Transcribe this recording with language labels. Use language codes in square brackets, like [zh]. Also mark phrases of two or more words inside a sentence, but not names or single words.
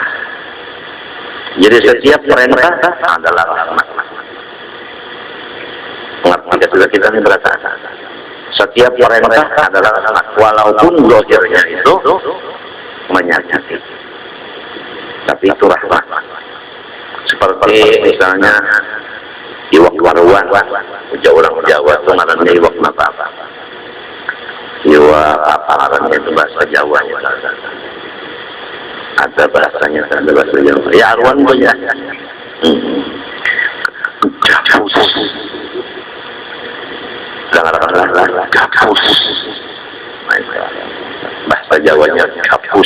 [id] Jadi setiap perintah adalah rahmat. Tidak sudah kita ini berkata, setiap perintah adalah rahmat, walaupun zahirnya itu menyakiti, tapi itu rahmat. [bjn] Seperti misalnya iwak waruan, orang Jawa itu ngarannya iwak apa? Iwak apa ngarannya itu bahasa Jawa ya. [id] Ada bahasanya, ada bahasa Jawa. Ya arwan punya. Gabus. Janganlah gabus. Bahasa Jawanya gabus.